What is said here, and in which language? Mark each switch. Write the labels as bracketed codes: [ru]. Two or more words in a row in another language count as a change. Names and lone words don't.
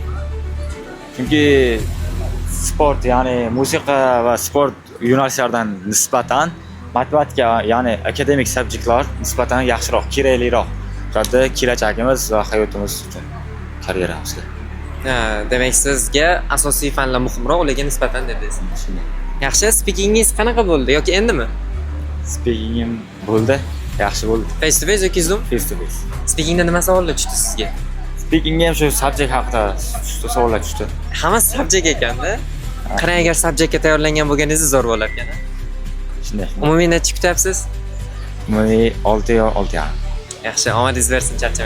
[uz] Chunki sport, ya'ni musiqa va sport yo'nalishlaridan nisbatan matematika, ya'ni akademik subjektlar nisbatan yaxshiroq, kerakliroq. Ularda kelajagimiz va hayotimiz uchun karyeramizda. Demak sizga asosiy fanlar muhimroq, ularga nisbatan dedingiz. Yaxshi, speakingingiz qanaqa bo'ldi yoki endimi? Speakingim bo'ldi, yaxshi bo'ldi. [en] Face to face [uz] yoki Zoom? [en] Face to face. [uz] Speakingda nima savollar tushdi sizga? Speakingga ham shu subject haqida savollar tushdi. Hammasi subject ekanda. Qarang, agar subjectga tayyorlangan bo'lganingiz zo'r bo'lar ekan. Shunday. Umumiy necha kutyapsiz? Umumiy 6 yo 6.5. Yaxshi, omadingiz bersin, charchamang.